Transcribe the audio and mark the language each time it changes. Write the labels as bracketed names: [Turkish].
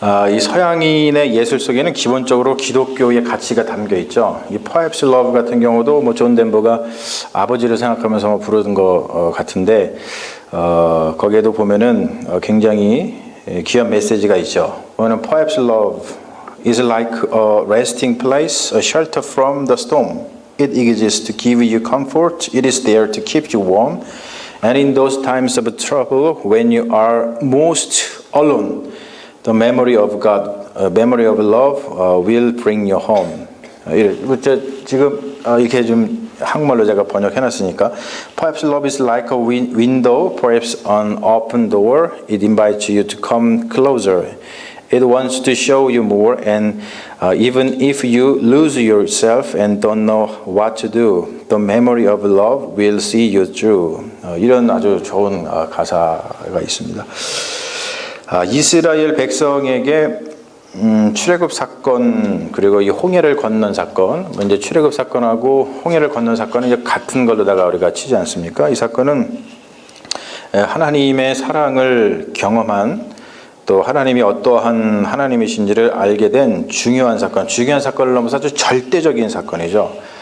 [Korean] 이 서양인의 예술 속에는 기본적으로 기독교의 가치가 담겨 있죠. 이 Perhaps Love 같은 경우도 뭐 존 덴버가 아버지를 생각하면서 부르는 거 같은데 거기에도 보면은 굉장히 귀한 메시지가 있죠. 보면은 [English] Perhaps Love is like a resting place, a shelter from the storm. It exists to give you comfort. It is there to keep you warm. And in those times of trouble, when you are most alone, the memory of God, memory of love will bring you home. [Korean] 지금 이렇게 좀 한국말로 제가 번역해놨으니까 [English] Perhaps love is like a window, perhaps an open door. It invites you to come closer. It wants to show you more, and even if you lose yourself and don't know what to do, the memory of love will see you through. [Korean] 이런 아주 좋은 가사가 있습니다. 이스라엘 백성에게 출애굽 사건 그리고 이 홍해를 건넌 사건, 이제 출애굽 사건하고 홍해를 건넌 사건은 이제 같은 걸로다가 우리가 치지 않습니까? 이 사건은 하나님의 사랑을 경험한 또 하나님이 어떠한 하나님이신지를 알게 된 중요한 사건을 넘어서 아주 절대적인 사건이죠.